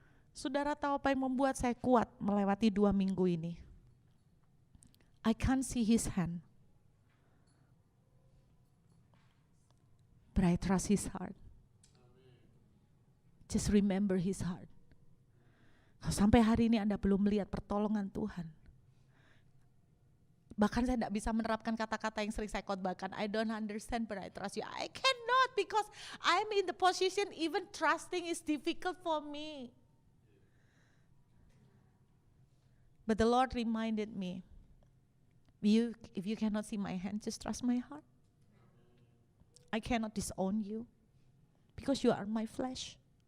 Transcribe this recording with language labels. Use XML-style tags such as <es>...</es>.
<id>Saudara tahu apa yang membuat saya kuat melewati 2 minggu ini?</id> <en>I can't see his hand, but I trust his heart. Just remember his heart.</en> <id>Kalau sampai hari ini Anda belum melihat pertolongan Tuhan, bahkan saya tidak bisa menerapkan kata-kata yang sering saya khotbahkan,</id> <en>I don't understand but I trust you. I cannot because I'm in the position even trusting is difficult for me. But the Lord reminded me, if you cannot see my hand, just trust my heart. I cannot disown you because you are my flesh.</en>